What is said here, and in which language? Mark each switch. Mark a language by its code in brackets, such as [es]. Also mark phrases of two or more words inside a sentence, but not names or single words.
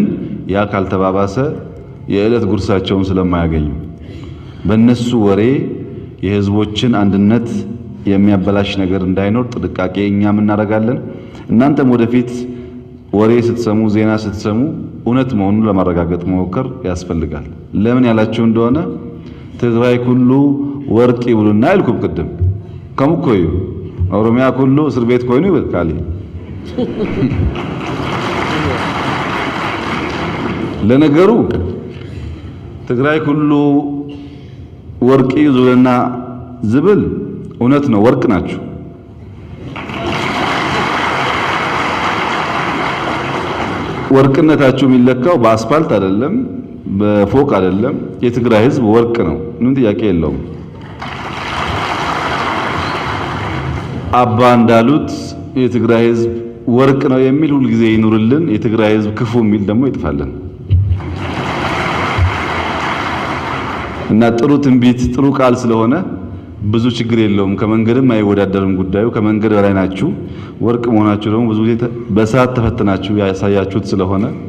[am] ያ ካልተባባሰ የዕለት ጉርሳቸውን ስለማያገኙ በእነሱ ወሬ የህዝቦችን አንድነት የሚያበላሽ ነገር እንዳይኖር ጥንቃቄ እኛም እናደርጋለን። እናንተም ወደፊት ወሬ ስትሰሙ፣ ዜና ስትሰሙ እውነት መሆኑን ለማረጋገጥ መሞከር ያስፈልጋል። ለምን ያላችሁ እንደሆነ [ti] ትግራይ ኩሉ ወርቅ ይብሉና [am] አይልኩም ቅድም [ti] ከምኮዩ ኦሮሚያ ኩሉ እስር ቤት ኮይኑ [am] ይበቃል። ለነገሩ [ti] ትግራይ ኩሉ ወርቅ ይዙልና ዝብል [am] እውነት ነው፣ ወርቅ ናችሁ። ወርቅነታችሁ የሚለካው በአስፋልት አይደለም፣ በፎቅ አይደለም። የትግራይ ህዝብ ወርቅ ነው፣ ምንም ጥያቄ የለውም። አባ እንዳሉት የትግራይ ህዝብ ወርቅ ነው የሚል ሁል ጊዜ ይኑርልን። የትግራይ ህዝብ ክፉ የሚል ደግሞ ይጥፋልን። እና ጥሩ ትንቢት ጥሩ ቃል ስለሆነ ብዙ ችግር የለውም። ከመንገድም አይወዳደርም ጉዳዩ። ከመንገድ በላይ ናችሁ። ወርቅ መሆናችሁ ደግሞ ብዙ ጊዜ በሰዓት ተፈትናችሁ ያሳያችሁት ስለሆነ